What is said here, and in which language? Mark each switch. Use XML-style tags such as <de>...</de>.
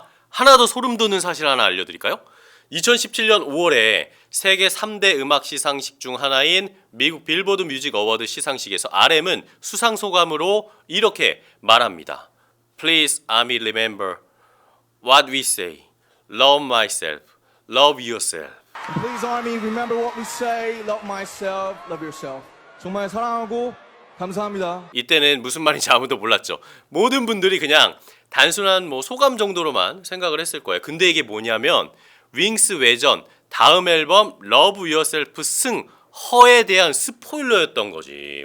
<ko>하나 더 소름 돋는 사실 하나 알려드릴까요? 2017년 5월에 세계 3대 음악 시상식 중 하나인 미국 빌보드 뮤직 어워드 시상식에서 RM은 수상 소감으로 이렇게 말합니다.</ko> <en>Please, Army, remember what we say. Love myself, love yourself. Please, Army, remember what we say. Love myself, love yourself.</en> <ko>정말 사랑하고 감사합니다. 이때는 무슨 말인지 아무도 몰랐죠. 모든 분들이 그냥 단순한 소감 정도로만 생각을 했을 거예요. 근데 이게 뭐냐면 윙스 외전 다음 앨범 Love Yourself 승 허에 대한 스포일러였던 거지.</ko>